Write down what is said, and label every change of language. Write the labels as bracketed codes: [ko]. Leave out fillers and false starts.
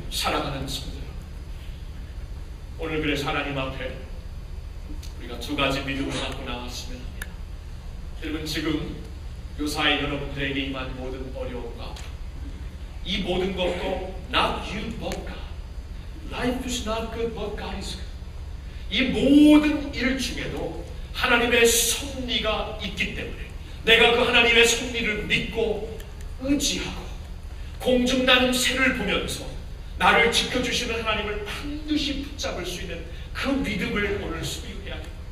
[ko] 사랑하는 성도들, 오늘 그래서 하나님 앞에 우리가 두 가지 믿음을 갖고 나왔으면 합니다. 여러분, 지금 요사이 여러분들에게 임한 모든 어려움과 이 모든 것도 [en] not you but God. Life is not good but God is good. [ko] 이 모든 일 중에도 하나님의 섭리가 있기 때문에 내가 그 하나님의 섭리를 믿고 의지하고 공중나는 새를 보면서 나를 지켜주시는 하나님을 반드시 붙잡을 수 있는 그 믿음을 오늘 소유해야 됩니다.